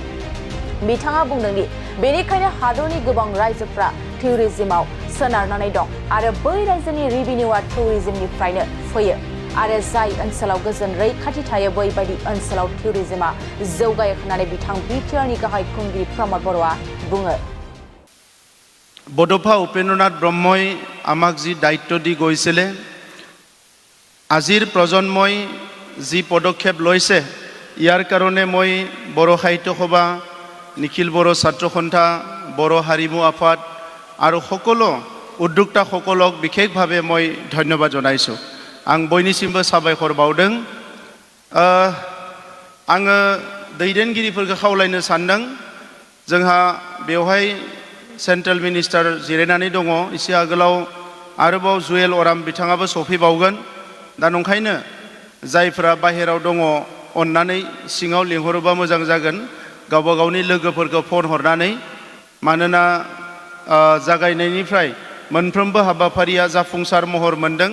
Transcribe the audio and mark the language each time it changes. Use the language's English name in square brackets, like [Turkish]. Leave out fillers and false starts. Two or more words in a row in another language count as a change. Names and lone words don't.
[Bodo] बिथाङा बुंदों दि बेनिखायनो हादरनि गोबां रायजोफ्रा टुरिज्मआव सोनारनानै दं आरो बै रायजोनि रेभिनिउआ टुरिज्मनिफ्रायनो फैयो आरो जाय ओनसोलाव गोजोन रैखाथि थायो बैबायदि ओनसोलाव टुरिज्मआ जौगायो होननानै बिथां बिटिआरनि गाहाय खुंगिरि प्रमद बर'आ बुङो। [Assamese] बड'फा उपेन्द्रनाथ ब्रह्मই আমাক যি দায়িত্ব দি গৈছিলে আজিৰ প্ৰজন্মই যি পদক্ষেপ লৈছে ইয়াৰ কাৰণে মই বড়ো সাহিত্য সভা নিখিল বড়ো ছাত্ৰ সন্থা বড়ো হাৰিমু আফাদ আৰু সকলো উদ্যোক্তাসকলক বিশেষভাৱে মই ধন্যবাদ জনাইছোঁ। [Bodo] आं बयनिसिमबो साबायखर बावदों। आङो दैदेनगिरिफोरखौ खावलायनो सानदों जोंहा बेवहाय [English] central minister [Bodo] जिरायनानै दङ एसे आगोलाव आरोबाव जुवेल अराम बिथाङाबो सफैबावगोन दा नंखायनो जायफोरा बाहेराव दङ अननानै सिङाव लिंहरोबा मोजां जागोन गावबा गावनि लोगोफोरखौ फन हरनानै मानोना जागायनायनिफ्राय मोनफ्रोमबो हाबाफारिया जाफुंसार महर मोनदों।